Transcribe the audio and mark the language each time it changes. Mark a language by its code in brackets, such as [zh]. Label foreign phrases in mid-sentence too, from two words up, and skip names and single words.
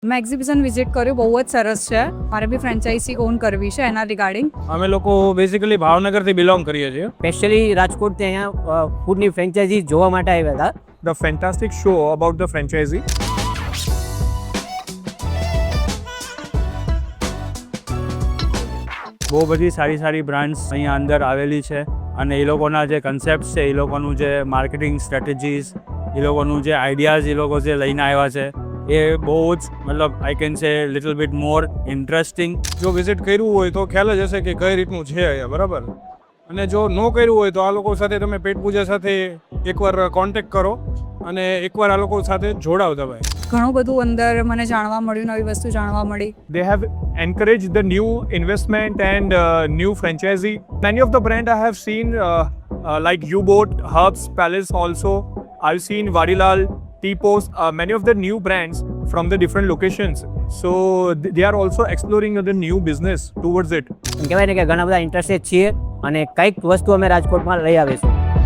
[gu] મેં [en] exhibition visit [gu] કર્યું, બહુ જ સરસ છે. મારે બી [en] franchisee own [gu] કરવી છે એના રિગાર્ડિંગ. અમે લોકો બેઝિકલી ભાવનગરથી બિલોંગ કરીએ છીએ. સ્પેશિયલી રાજકોટથી અહીંયા ફૂડની ફ્રેન્ચાઇઝી જોવા માટે આવ્યા હતા. [en] The fantastic show about the franchisee. [gu] બહુ બધી સારી સારી બ્રાન્ડ્સ અહીંયા અંદર આવેલી છે અને એ લોકોના જે કન્સેપ્ટ છે, એ લોકોનું જે [en] marketing strategies, [gu] એ લોકોનું જે આઈડિયાઝ એ લોકો જે લઈને આવ્યા છે એ બહુ જ મતલબ [en] I can say little bit more interesting. [gu] જો વિઝિટ કર્યું હોય તો ખ્યાલ જ હશે કે કઈ રીતનું છે અહીંયા, બરાબર. અને જો ન કર્યું હોય તો આ લોકો સાથે તમે પેટ પૂજા સાથે એકવાર કોન્ટેક્ટ કરો અને એકવાર આ લોકો સાથે જોડાવ તમે. ઘણું બધું અંદર મને જાણવા મળ્યું, નવી વસ્તુ જાણવા મળી. [en] They have encouraged the new investment and new franchisee. Many of the brand I have seen like U-Boat, Hubs, Palace also. I've seen Vadilal, T-Post, many of the new brands from the different locations. So they are also exploring the new business towards it. [gu] કહેવાય ને કે ઘણા બધા ઇન્ટરેસ્ટેડ છીએ અને કંઈક વસ્તુ અમે રાજકોટમાં લઈ આવીશું.